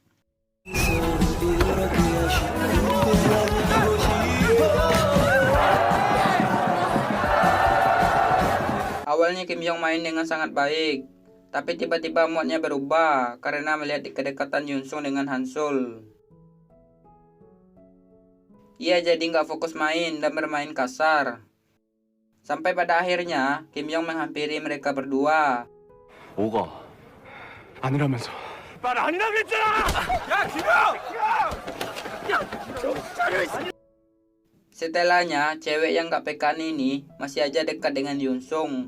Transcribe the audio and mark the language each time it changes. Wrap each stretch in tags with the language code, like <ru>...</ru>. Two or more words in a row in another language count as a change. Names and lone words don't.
<id>Awalnya Kim Yong main dengan sangat baik, tapi tiba-tiba moodnya berubah karena melihat kedekatan Yoon Sung dengan Han Sul. Ia jadi nggak fokus main dan bermain kasar. Sampai pada akhirnya, Kim Yong menghampiri mereka berdua.</id> <ko>뭐가? 아니라면서. 말 아니라고 했잖아! 야, 김영!</ko> <id>Setelahnya, cewek yang gak pekan ini masih aja dekat dengan Yunsung.</id>